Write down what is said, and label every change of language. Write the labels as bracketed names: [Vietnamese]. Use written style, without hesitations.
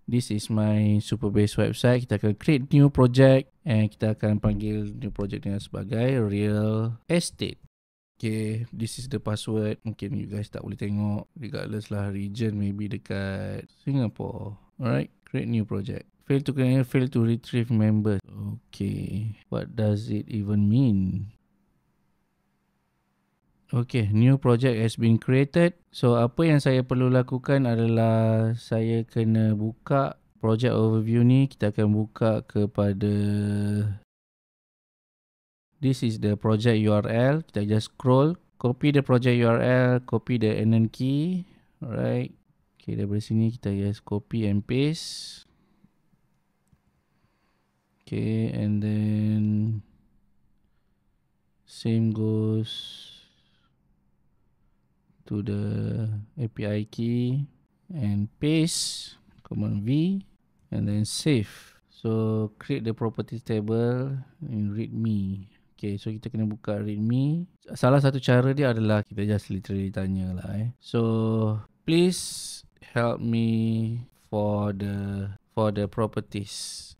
[English] This is my Supabase website. [Malay] Kita akan create new project and kita akan panggil new project dengan sebagai real estate. [English] Okay, this is the password. [Malay] Mungkin you guys tak boleh tengok, [English] regardless lah region, maybe dekat Singapore. Alright, create new project. Fail to connect, fail to retrieve members. Okay, what does it even mean? Okay, new project has been created. [Malay] So apa yang saya perlu lakukan adalah saya kena buka project overview ni. Kita akan buka kepada, [English] this is the project URL. Kita just scroll, copy the project URL, copy the NN key. Alright. [Malay] Okay, daripada sini kita just [English] copy and paste. Okay, and then same goes to the API key and paste, command V, and then save. So create the properties table in readme. [Malay] Okay, so kita kena buka readme. Salah satu cara dia adalah kita just literally tanya lah. [English] So please help me for the properties.